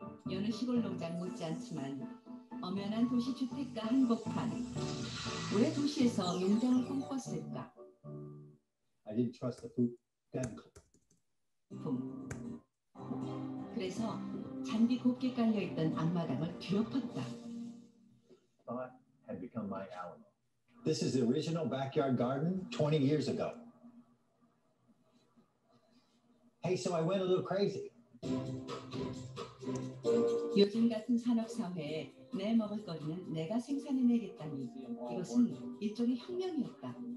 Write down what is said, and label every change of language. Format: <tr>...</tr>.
<ko>여느 시골 농장 못지않지만 엄연한 도시 주택가 한복판. 왜 도시에서 농장을 꿈꿨을까?</ko> <en>I didn't trust the food.</en> <ko>그래서 잔디 곱게 깔려있던 앞마당을 뒤엎었다.</ko> <en>Thought had become my Alamo. This is the original backyard garden 20 years ago. Hey, so I went a little crazy.</en> <ko>요즘 같은 산업사회에 내 먹을거리는 내가 생산해내겠다니 이것은 일종의 혁명이었다.</ko>